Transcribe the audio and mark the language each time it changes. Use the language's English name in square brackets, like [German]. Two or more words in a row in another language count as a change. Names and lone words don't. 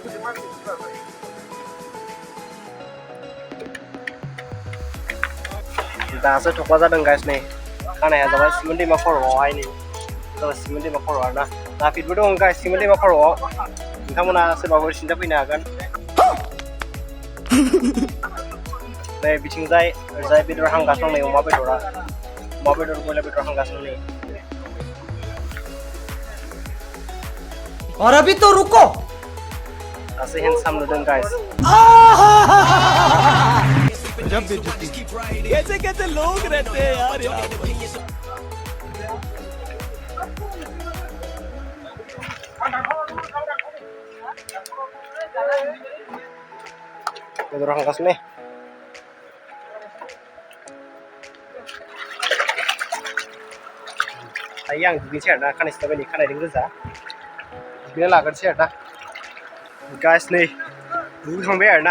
[Bodo] दासो थख्ला जादों गाइस नै खानाया जाबाय सिमोन दैमा खर'आवहाय नै जाबाय सिमोन दैमा खर' आरोना नाफिदबो दं गाइस सिमोन दैमा खर'आव नोंथांमोना सोरबाफोर सिन्था फैनो हागोन नै बिथिंजाय ओरैजाय बेदर हांगासिनो दं नै अमा बेदरा अमा बेदर बयलार बेदर हांगासिनो नै [Hindi] और अभी तो रुको [Bodo] दासो हेन्डसाम नुदों गाइस [Hindi] कैसे कैसे लोग रहते हैं यार [Bodo] बेदर हांगासिनो दायो आं दुगैनोसै आरोना खानाय सिथाबाय खानायजों गोजा दुगैना लाग्रोनोसै आरोना गाइस नै दुगैखांबाय आरोना